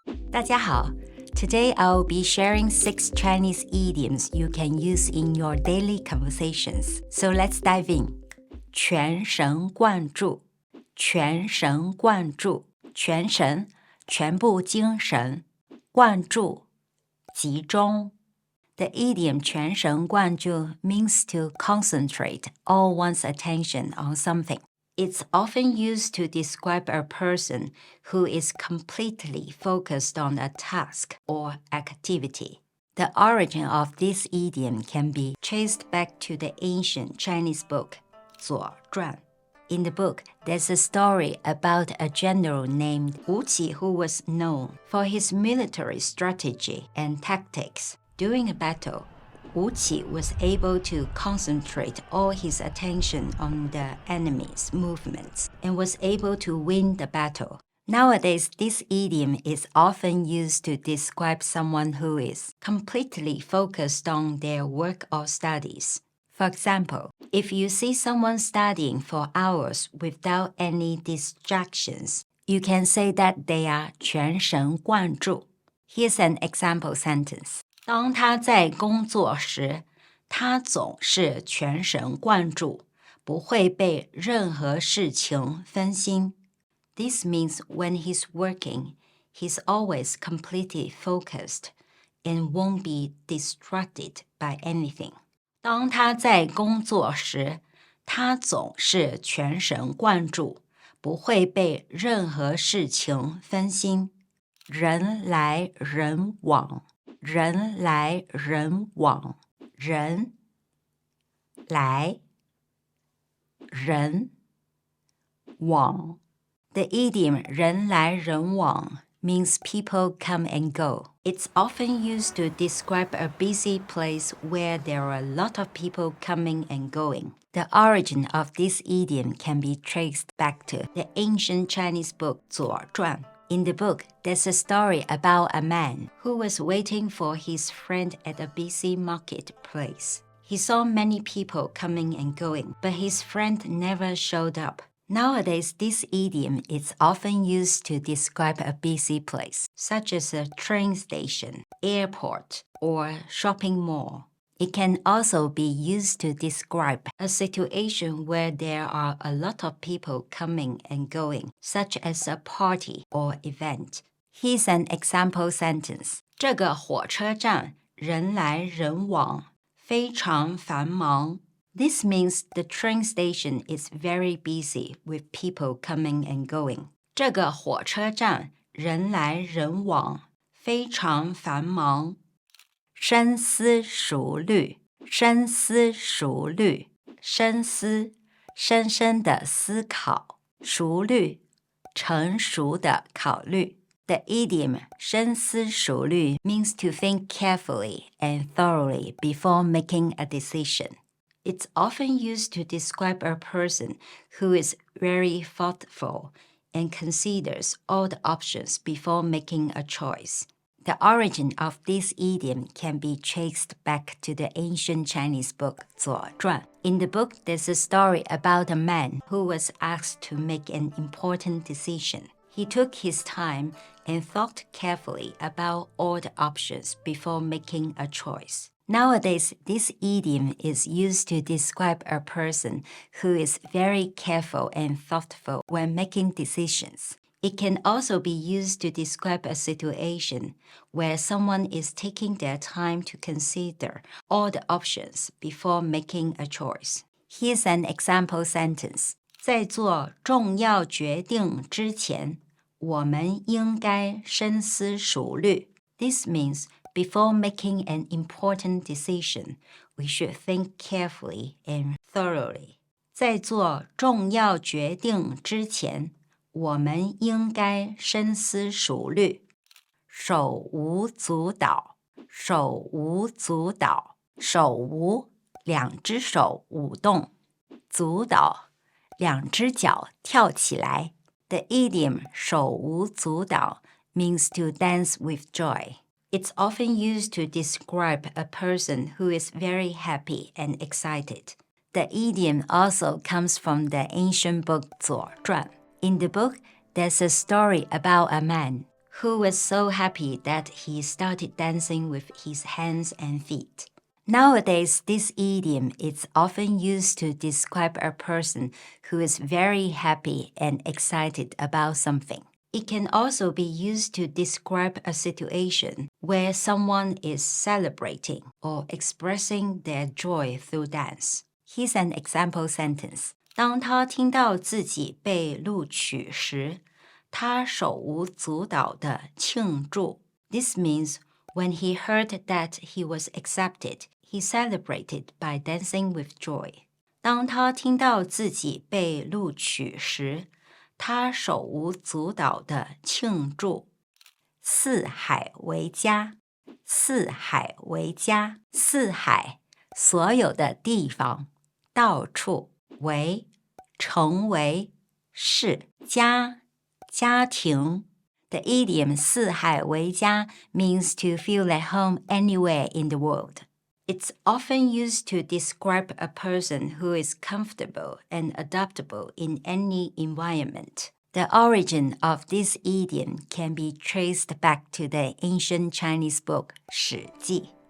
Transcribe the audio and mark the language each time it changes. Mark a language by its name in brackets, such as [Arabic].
[Chinese] 大家好 [English] Today I'll be sharing 6 Chinese idioms you can use in your daily conversations. So let's dive in. [Chinese] 全神贯注，全神贯注，全神，全部精神，贯注，集中。 [English] The idiom 全神贯注 means to concentrate all one's attention on something. It's often used to describe a person who is completely focused on a task or activity. The origin of this idiom can be traced back to the ancient Chinese book, 左传. In the book, there's a story about a general named Wu Qi who was known for his military strategy and tactics. During a battle, Wu Qi was able to concentrate all his attention on the enemy's movements and was able to win the battle. Nowadays, this idiom is often used to describe someone who is completely focused on their work or studies. For example, if you see someone studying for hours without any distractions, you can say that they are 全神贯注. Here's an example sentence. [Chinese] 当他在工作时，他总是全神贯注，不会被任何事情分心。 [English] This means when he's working, he's always completely focused and won't be distracted by anything. [Chinese] 当他在工作时，他总是全神贯注，不会被任何事情分心。人来人往，人来人往，人来人往。 [English] The idiom 人来人往 means people come and go. It's often used to describe a busy place where there are a lot of people coming and going. The origin of this idiom can be traced back to the ancient Chinese book 左传. In the book, there's a story about a man who was waiting for his friend at a busy marketplace. He saw many people coming and going, but his friend never showed up. Nowadays, this idiom is often used to describe a busy place, such as a train station, airport, or shopping mall. It can also be used to describe a situation where there are a lot of people coming and going, such as a party or event. Here's an example sentence. [Chinese] 这个火车站人来人往，非常繁忙。 [English] This means the train station is very busy with people coming and going. [Chinese] 这个火车站人来人往，非常繁忙。深思熟虑，深思熟虑，深思，深深的思考，熟虑，成熟的考虑。 [English] The idiom 深思熟虑 means to think carefully and thoroughly before making a decision. It's often used to describe a person who is very thoughtful and considers all the options before making a choice. The origin of this idiom can be traced back to the ancient Chinese book 左传. In the book, there's a story about a man who was asked to make an important decision. He took his time and thought carefully about all the options before making a choice. Nowadays, this idiom is used to describe a person who is very careful and thoughtful when making decisions. It can also be used to describe a situation where someone is taking their time to consider all the options before making a choice. Here's an example sentence. [Chinese] 在做重要决定之前，我们应该深思熟虑. [English] This means before making an important decision, we should think carefully and thoroughly. [Chinese] 在做重要决定之前，我们应该深思熟虑。手舞足蹈，手舞足蹈，手舞，两只手舞动，足蹈，两只脚跳起来。 [English] The idiom 手舞足蹈 means to dance with joy. It's often used to describe a person who is very happy and excited. The idiom also comes from the ancient book 左传. In the book, there's a story about a man who was so happy that he started dancing with his hands and feet. Nowadays, this idiom is often used to describe a person who is very happy and excited about something. It can also be used to describe a situation where someone is celebrating or expressing their joy through dance. Here's an example sentence. [Chinese] 当他听到自己被录取时，他手舞足蹈地庆祝。 [English] This means when he heard that he was accepted, he celebrated by dancing with joy. [Chinese] 当他听到自己被录取时，他手舞足蹈地庆祝。四海为家，四海为家，四海，所有的地方，到处，为，成为，是，家，家庭。 [English] The idiom 四海为家 means to feel at home anywhere in the world. It's often used to describe a person who is comfortable and adaptable in any environment. The origin of this idiom can be traced back to the ancient Chinese book 史记.